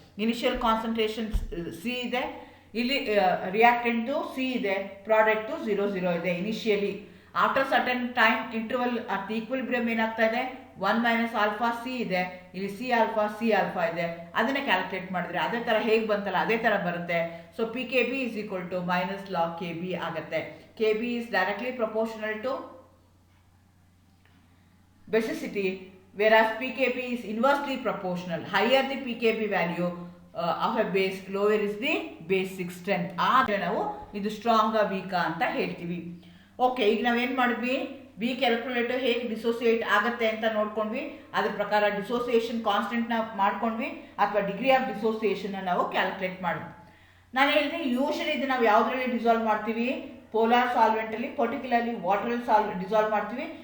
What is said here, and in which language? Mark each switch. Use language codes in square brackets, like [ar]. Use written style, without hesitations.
[kn] Initial concentration C ಇದೆ, ಇಲ್ಲಿ reactant C ಇದೆ, ಪ್ರಾಡಕ್ಟು 0 ಇದೆ initially. [en] after certain time interval at equilibrium [kn] ಏನಾಗ್ತಾ ಇದೆ, [en] 1 - alpha C ಇದೆ, ಇಲ್ಲಿ C alpha ಇದೆ. [kn] ಅದನ್ನೇ ಕ್ಯಾಲ್ಕುಲೇಟ್ ಮಾಡಿದ್ರೆ ಅದೇ ಥರ ಹೇಗೆ ಬಂತಲ್ಲ ಅದೇ ಥರ ಬರುತ್ತೆ. [en] So PKB = log KB ಆಗುತ್ತೆ. KB is directly proportional to basicity, whereas PKB is inversely proportional. Higher the PKB value of a base, lower is the basic strength. [kn] ಆದರೆ ನಾವು ಇದು ಸ್ಟ್ರಾಂಗ ವೀಕಾ ಅಂತ ಹೇಳ್ತೀವಿ. ಓಕೆ, ಈಗ ನಾವೇನು ಮಾಡಿದ್ವಿ, ವೀಕ್ ಎಲೆಕ್ಟ್ರೋಲೈಟ್ ಹೇಗೆ ಡಿಸೋಸಿಯೇಟ್ ಆಗುತ್ತೆ ಅಂತ ನೋಡ್ಕೊಂಡ್ವಿ. ಅದ್ರ ಪ್ರಕಾರ ಡಿಸೋಸಿಯೇಷನ್ ಕಾನ್ಸ್ಟೆಂಟ್ನ ಮಾಡ್ಕೊಂಡ್ವಿ, ಅಥವಾ ಡಿಗ್ರಿ ಆಫ್ ಡಿಸೋಸಿಯೇಷನ್ನ ನಾವು ಕ್ಯಾಲ್ಕುಲೇಟ್ ಮಾಡಿದ್ವಿ. ನಾನು ಹೇಳಿದೆ ಯೂಶಲಿ ಇದು ನಾವು ಯಾವುದರಲ್ಲಿ ಡಿಸಾಲ್ವ್ ಮಾಡ್ತೀವಿ, ಪೋಲಾರ್ ಸಾಲ್ವೆಂಟಲ್ಲಿ, ಪರ್ಟಿಕ್ಯುಲರ್ಲಿ ವಾಟರಲ್ಲಿ ಡಿಸಾಲ್ವ್ ಮಾಡ್ತೀವಿ.